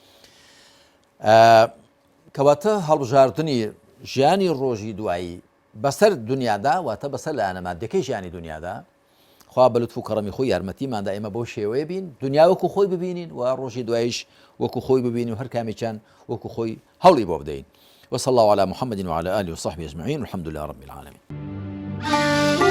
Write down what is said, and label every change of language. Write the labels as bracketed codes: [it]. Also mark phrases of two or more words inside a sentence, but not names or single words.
[ckb] کەواتە هەڵبژاردننی ژیانی ڕۆژی دوایی بەسەر دنیادا واتە بەسەر لە ئەنەمادەکەی ژیانی دنیادا خوا بە لوتف و کەڕەمی خۆی یارمەتیماندا ئێمە بەو شێوەیە بین دنیا وەکو خۆی ببینین و ڕۆژی دواییش وەکو خۆی ببینین و هەر کامێکیان وەکو خۆی هەوڵی بۆ بدەین [ar] وصلى الله على محمد وعلى آله وصحبه أجمعين والحمد لله رب العالمين